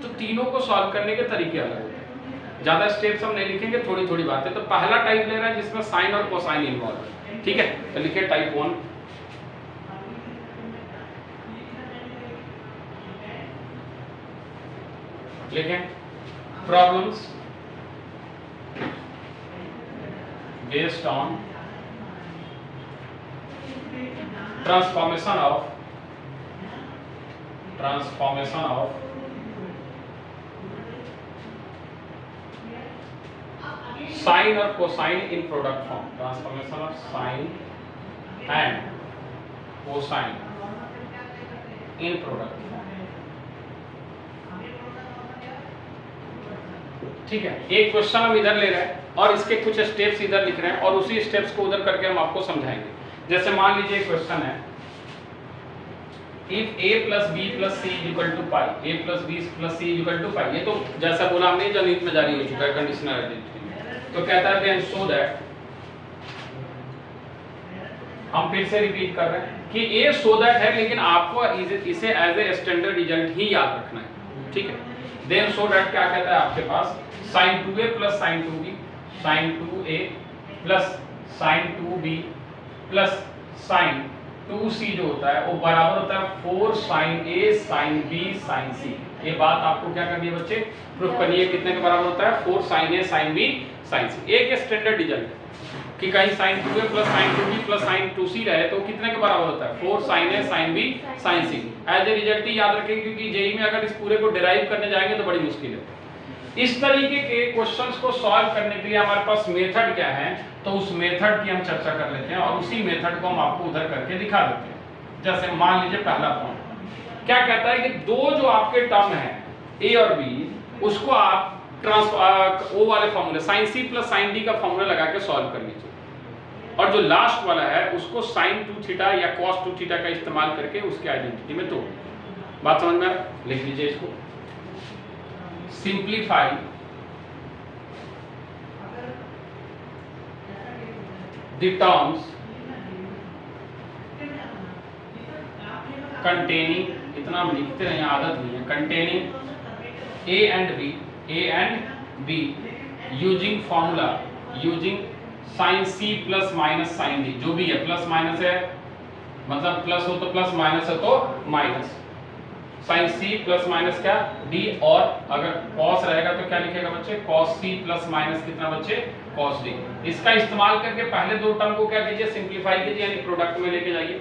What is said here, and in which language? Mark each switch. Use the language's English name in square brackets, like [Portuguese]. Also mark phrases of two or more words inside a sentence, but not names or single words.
[Hindi] तो तीनों को सॉल्व करने के तरीके अलग होते हैं। ज्यादा स्टेप्स हम नहीं लिखेंगे, थोड़ी थोड़ी बातें। तो पहला टाइप ले रहा है जिसमें साइन और कोसाइन इन्वॉल्व है, ठीक है। तो लिखिए टाइप 1। लिखें [English] problems based on transformation of sine [Hindi] और [English] cosine in product form। transformation of sine and cosine in product form, [Hindi] ठीक है। एक क्वेश्चन हम इधर ले रहे हैं और इसके कुछ स्टेप्स इधर लिख रहे हैं और उसी स्टेप्स को उधर करके हम आपको समझाएंगे। जैसे मान लीजिए क्वेश्चन है [English] if a plus b plus c is equal to pi, a plus b plus c is equal to pi। [Hindi] ये तो जैसा बोला हमने जनहित में जारी हो चुका है [English] conditional identity. [Hindi] तो कहता है [English] then so that, [Hindi] हम फिर से रिपीट कर रहे हैं कि a [English] so that [Hindi] है, लेकिन आपको इसे [English] as a standard result [Hindi] ही याद रखना है, ठीक है। [English] then so that [Hindi] क्या कहता है आपके पास [English] sin 2a plus sin 2b, [Hindi] sin 2a plus sin 2b [English] plus sine 2c [Hindi] जो होता है वो बराबर होता है [English] 4 sin a sin b sin c। [Hindi] ये बात आपको क्या करनी है बच्चे? प्रूफ करनी है। कितने के बराबर होता है? [English] 4 sin a sin b sin c। [Hindi] एक स्टैंडर्ड रिजल्ट कि कहीं [English] sin 2a plus sin 2b plus sin 2c [Hindi] रहे तो कितने के बराबर होता है? [English] 4 sin a sin b sin c। as a result [Hindi] ही याद रखेंगे, क्योंकि जेईई में अगर इस पूरे को डिराइव करने जाएंगे तो बड़ी मुश्किल है। इस तरीके के क्वेश्चंस को सॉल्व करने के लिए हमारे पास मेथड क्या है, तो उस मेथड की हम चर्चा कर लेते हैं और उसी मेथड को हम आपको उधर करके दिखा देते हैं। जैसे मान लीजिए पहला पॉइंट क्या कहता है कि दो जो आपके टर्म है a और b, उसको आप ओ वाले फॉर्मूले [English] sin c plus sin d [Hindi] का फॉर्मूला लगा के सॉल्व कर लीजिए, और जो लास्ट वाला है उसको [English] sin 2 theta [Hindi] या [English] cos 2 theta [Hindi] का इस्तेमाल करके उसके आइडेंटिटी में तोड़। बात समझ में आ रहा? लिख लीजिए इसको। [English] simplify the terms containing, [Hindi] इतना हम लिखते रहे, आदत नहीं है, [English] containing a and b using formula using sin c plus minus sin d। [Hindi] जो भी है [English] plus minus [Hindi] है, मतलब प्लस हो तो प्लस, माइनस है तो माइनस। [English] sin c plus minus [Hindi] क्या d, और अगर cos रहेगा तो क्या लिखेगा बच्चे? [English] cos c plus minus [Hindi] कितना बच्चे? [English] cos d। [Hindi] इसका इस्तेमाल करके पहले दो टर्म को क्या कीजिए? सिंप्लीफाई कीजिए, यानी प्रोडक्ट में लेके जाइए।